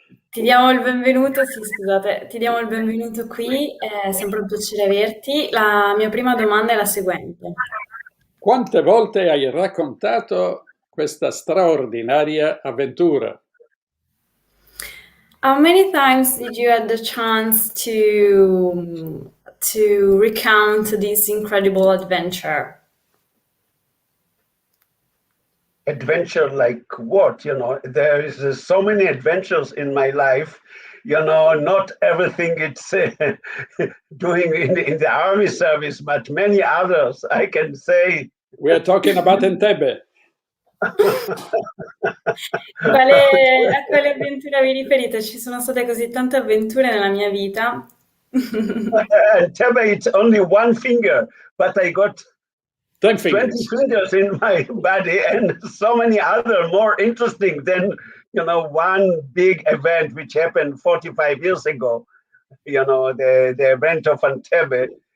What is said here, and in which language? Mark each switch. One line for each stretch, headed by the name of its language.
Italian: Ti diamo il benvenuto, sì, scusate, ti diamo il benvenuto qui, è sempre un piacere averti. La mia prima domanda è la seguente. Quante volte hai raccontato questa straordinaria avventura?
English: How many times did you have the chance to recount this incredible adventure? Adventure like what? You know, there is so many adventures in my life. You know, not everything it's doing in the army service, but many others, I can say. We are talking about Entebbe.
Italian: A quale avventura vi riferite? Ci sono state così tante avventure nella mia vita.
English: Entebbe, it's only one finger, but I got 10 20 fingers in my body and so many other more interesting than, you know, one big event which happened 45 years ago, you know, the event of Entebbe.